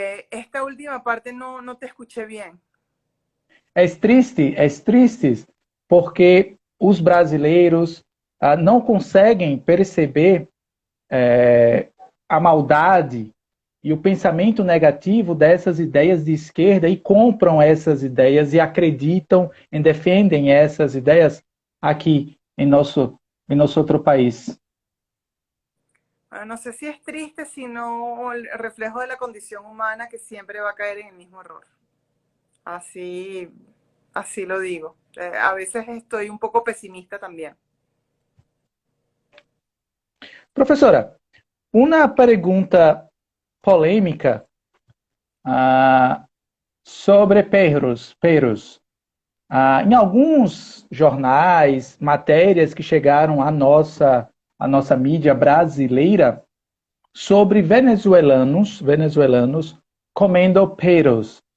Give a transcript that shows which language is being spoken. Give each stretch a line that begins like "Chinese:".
Spanish: Esta última parte no te escuché bien.
Portuguese: É triste porque os brasileiros não conseguem perceber a maldade e o pensamento negativo dessas ideias de esquerda e compram essas ideias e acreditam e defendem essas ideias aqui em nosso outro país.
Spanish: Bueno, no sé si es triste, sino el reflejo de la condición humana que siempre va a caer en el mismo error. Así, así lo digo. A veces estoy un poco pesimista también.
Portuguese: Professora, uma pergunta polêmica sobre perros. Em alguns jornais, matérias que chegaram à nossa mídia brasileira sobre venezuelanos comendo perros.